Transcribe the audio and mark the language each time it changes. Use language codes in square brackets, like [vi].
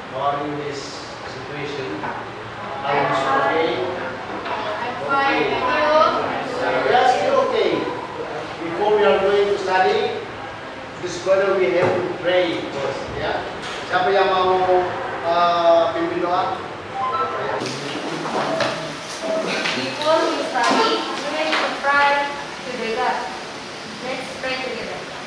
[en] How are you in this situation? Are you okay? I'm fine. And you? Yes, you're okay. Before we are going to study, this brother we have to pray first. [id] Ya. Siapa yang mau pimpin doa? [en] Before we study, we need to pray to the God. Let's pray together.